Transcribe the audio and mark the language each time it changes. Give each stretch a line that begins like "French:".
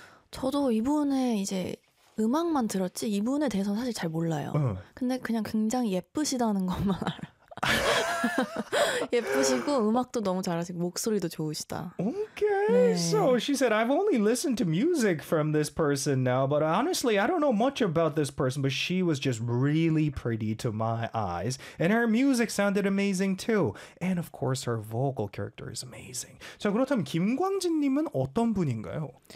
Korean: 저도 이분의 이제 음악만 들었지 이분에 대해서 사실 잘 몰라요. 근데 그냥 굉장히 예쁘시다는 것만 알아요. 예쁘시고 음악도 너무 잘하시고 목소리도 좋으시다.
English: So she said, I've only listened to music from this person now, but honestly, I don't know much about this person, but she was just really pretty to my eyes. And her music sounded amazing too. And of course, her vocal character is amazing.
Korean: 자, 그렇다면 김광진님은 어떤 분인가요?